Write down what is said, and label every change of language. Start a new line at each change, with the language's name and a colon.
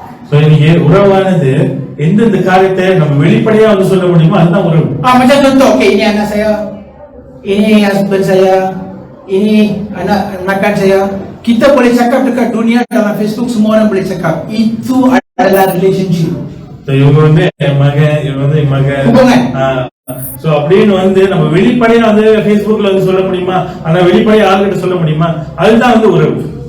Tamil: So இன்னைக்கு உறவானது எந்தெந்த காரியத்தை நம்ம வெளிப்படையா வந்து சொல்ல முடியுமோ அதுதான் உறவு.
Malay: Macam contoh, okay, ini anak saya, ini husband saya, ini anak makan saya. Kita boleh cakap dekat dunia, dalam Facebook semua orang boleh cakap. Itu adalah relationship.
Tamil: So இவங்க வந்து என் மகன், இவங்க வந்து என் மகன்.
Malay: Hubungan.
Tamil: So அப்படின்னு வந்து நம்ம வெளிப்படையா வந்து Facebookல வந்து சொல்ல முடியுமா, ஆனா வெளிப்படையா ஆள்கிட்ட சொல்ல முடியுமா, அதுதான் வந்து உறவு.